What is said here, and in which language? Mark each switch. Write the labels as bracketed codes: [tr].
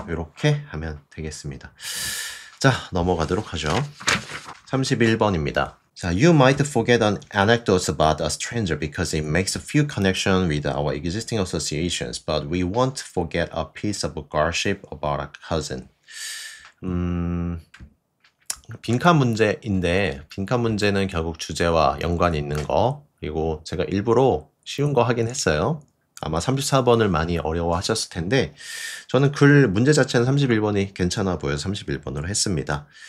[ko] 이렇게 하면 되겠습니다. 자, 넘어가도록 하죠. 31번입니다. [en] 자, you might forget an anecdote about a stranger because it makes a few connections with our existing associations, but we won't forget a piece of gossip about a cousin. [ko] 빈칸 문제인데 빈칸 문제는 결국 주제와 연관이 있는 거, 그리고 제가 일부러 쉬운 거 하긴 했어요. 아마 34번을 많이 어려워하셨을 텐데 저는 문제 자체는 31번이 괜찮아 보여서 31번으로 했습니다.